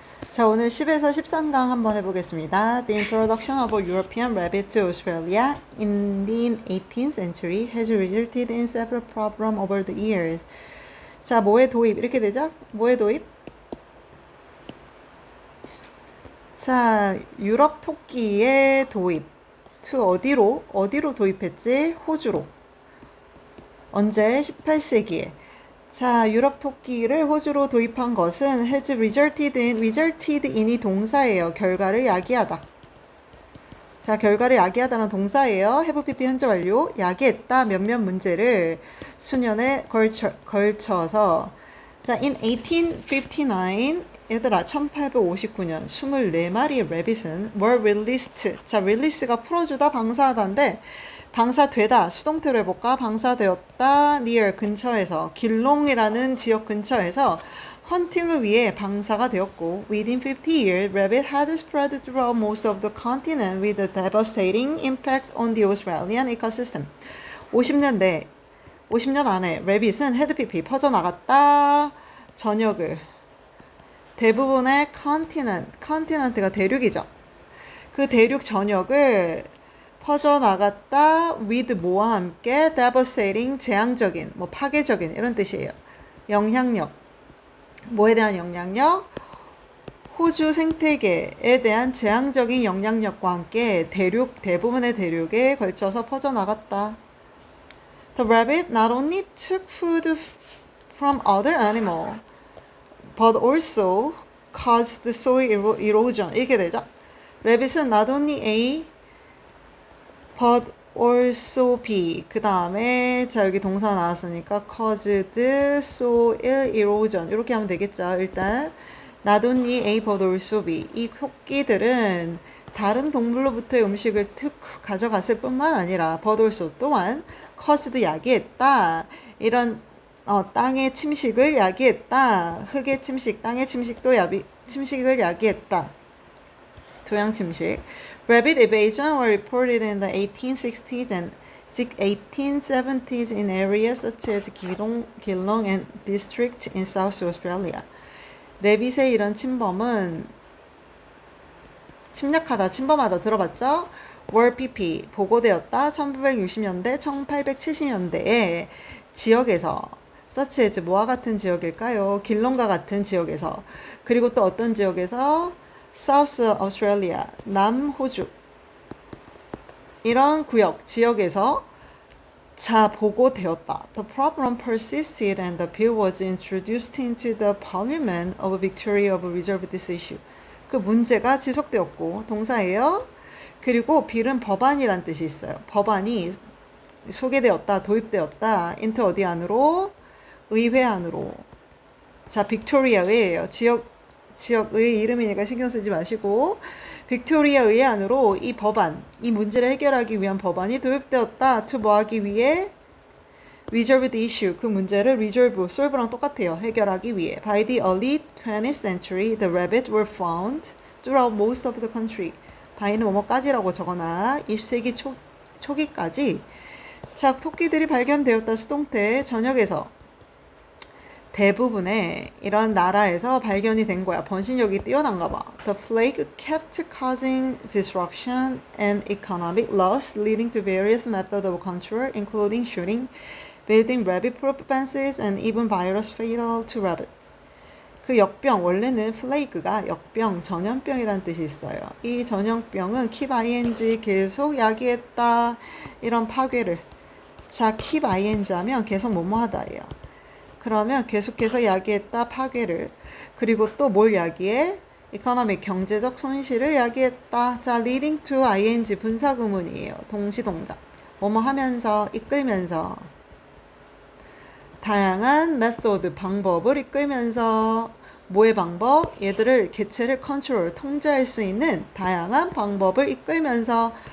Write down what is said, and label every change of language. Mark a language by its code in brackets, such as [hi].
[ko] 자, 오늘 10에서 13강 한번 해보겠습니다. [en] The introduction of a European rabbit to Australia in the 18th century has resulted in several problems over the years. [ko] 자, 뭐의 도입? 이렇게 되죠? 뭐의 도입? 자, 유럽 토끼의 도입. to 어디로 도입했지? 호주로. 언제? 18세기에. 자, 유럽 토끼를 호주로 도입한 것은 has resulted in이 동사예요. 결과를 야기하다. 자, 결과를 야기하다는 동사예요. have PP 현재 완료. 야기했다. 몇몇 문제를 수년에 걸쳐서. 자, [en] in 1859 [ko] 얘들아 1859년 24마리의 레빗은 [en] were released. [ko] 자, release가 풀어주다 방사하다인데 방사되다 수동태로 해볼까? 방사되었다 [en] near [ko] 근처에서 길롱이라는 지역 근처에서 헌팅을 위해 방사가 되었고 [en] within 50 years, rabbit had spread throughout most of the continent with a devastating impact on the Australian ecosystem. [ko] 50년 안에 레빗은 헤드피피 퍼져나갔다. 전역을 대부분의 컨티넨트가 대륙이죠. 그 대륙 전역을 퍼져나갔다 with 뭐와 함께 devastating 재앙적인 파괴적인 이런 뜻이에요. 영향력 뭐에 대한 영향력? 호주 생태계에 대한 재앙적인 영향력과 함께 대부분의 대륙에 걸쳐서 퍼져나갔다. [en] The rabbit not only took food from other animals but also caused soil erosion. [ko] 이렇게 되죠. rabbit은 not only A but also B. 그 다음에 자 여기 동사 나왔으니까 [en] caused soil erosion [ko] 이렇게 하면 되겠죠. 일단 not only A but also B. 이 토끼들은 다른 동물로부터의 음식을 가져갔을 뿐만 아니라 but also 또한 caused 야기했다. 이런 땅의 침식을 야기했다. 흙의 침식, 땅의 침식도 침식을 야기했다. 토양 침식. [en] Rabbit invasion were reported in the 1860s and 1870s in areas such as Geelong and district in South Australia. [ko] 레빗의 이런 침범은 침범하다 들어봤죠? Were PP 보고되었다. 1960년대, 1870년대에 지역에서 such as 뭐와 같은 지역일까요? 길롱과 같은 지역에서 그리고 또 어떤 지역에서 South Australia, 남호주 이런 지역에서 보고되었다. [en] The problem persisted and the bill was introduced into the Parliament of Victoria to resolve this issue. [ko] 그 문제가 지속되었고 동사예요. 그리고 빌은 법안이란 뜻이 있어요. 법안이 소개되었다, 도입되었다. into 어디 안으로? 의회 안으로. 자, 빅토리아 의회예요. 지역의 이름이니까 신경 쓰지 마시고 빅토리아 의회 안으로 이 법안, 이 문제를 해결하기 위한 법안이 도입되었다. [en] to [ko] 뭐 하기 위해? [en] resolve the issue. [ko] 그 문제를 resolve, solve랑 똑같아요. 해결하기 위해. [en] By the early 20th century, the rabbit were found throughout most of the country. [ko] by는 뭐뭐까지라고 적어놔. 20세기 초기까지 자, 토끼들이 발견되었다. 수동태 전역에서 대부분의 이런 나라에서 발견이 된 거야. 번식력이 뛰어난가 봐. [en] The plague kept causing disruption and economic loss, leading to various methods of control, including shooting, building rabbit-proof fences, and even virus fatal to rabbits. [ko] 그 역병, 원래는 플레이그가 역병, 전염병이라는 뜻이 있어요. 이 전염병은 keep ing, 계속 야기했다, 이런 파괴를. 자, keep ing 하면 계속 뭐뭐하다예요. 그러면 계속해서 야기했다, 파괴를. 그리고 또 뭘 야기해? economic, 경제적 손실을 야기했다. 자, leading to ing, 분사구문이에요. 동시동작. 뭐뭐 하면서, 이끌면서. 다양한 method, 방법을 이끌면서. 뭐의 방법? 얘들을, 개체를 컨트롤, 통제할 수 있는 다양한 방법을 이끌면서.